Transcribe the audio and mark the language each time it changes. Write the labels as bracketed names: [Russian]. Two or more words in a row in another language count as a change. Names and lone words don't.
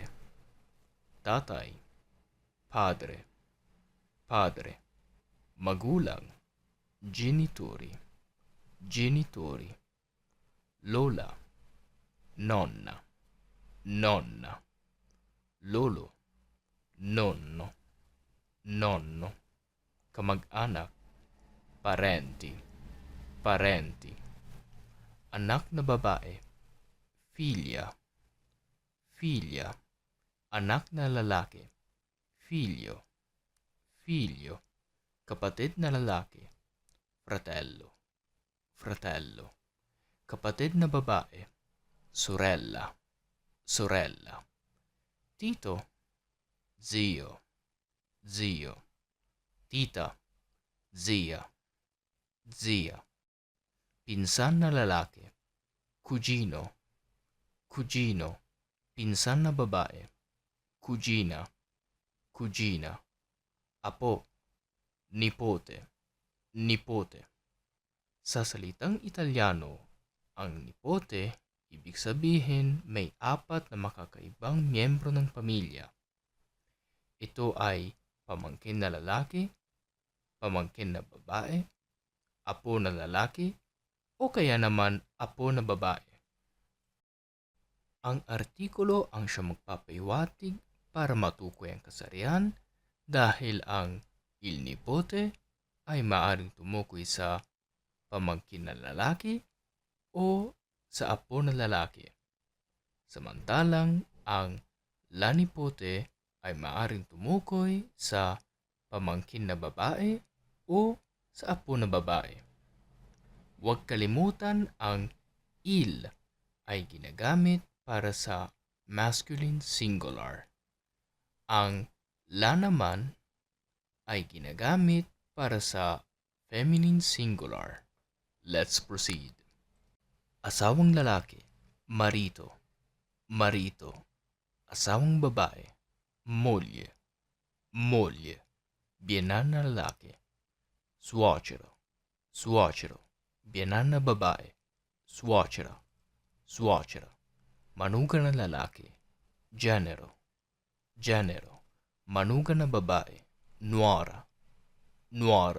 [Italian] Tatay, padre, padre. Magulang, genitori, genitori. Lola, nonna, nonna. Lolo, nonno, nonno. [Filipino] Kamag-anak, [Italian] parenti, parenti. [Filipino] Anak na babae, [Italian] figlia, figlia. [Filipino] Anak na lalaki, [Italian] figlio, figlio. [Filipino] Kapatid na lalaki, [Italian] fratello, fratello. [Filipino] Kapatid na babae, [Italian] sorella, sorella. Tito, zio, zio. Tita, zia, zia. [Filipino] Pinsan na lalaki, [Italian] cugino, cugino. [Filipino] Pinsan na babae, [Italian] cugina, cugina. Apo, nipote, nipote. [Filipino] Sa salitang Italyano, ang nipote, ibig sabihin may apat na makakaibang miyembro ng pamilya. Ito ay pamangkin na lalaki, pamangkin na babae, apo na lalaki, o kaya naman apo na babae. Ang artikulo ang siyang magpapahiwatig para matukoy ang kasarian dahil ang [Italian] il nipote [Filipino] ay maaaring tumukoy sa pamangkin na lalaki o sa apo na lalaki. Samantalang ang [Italian] la nipote [Filipino] ay maaaring tumukoy sa pamangkin na babae o sa apo na babae. Huwag kalimutan ang il ay ginagamit para sa [English] masculine singular. [Filipino] Ang la naman ay ginagamit para sa [English] feminine singular. Let's proceed. [Filipino] Asawang lalaki, [Italian] marito, marito. [Filipino] Asawang babae, [Italian] moglie, moglie. [Filipino] Biyenan na lalaki, [Italian] suocero, suocero. [Filipino] Biyenan na babae, [Italian] suocera, suocera. [Filipino] Manugang na lalaki, [Italian] genero, genero. [Filipino] Manugang na babae, [Italian] nuora, nuora.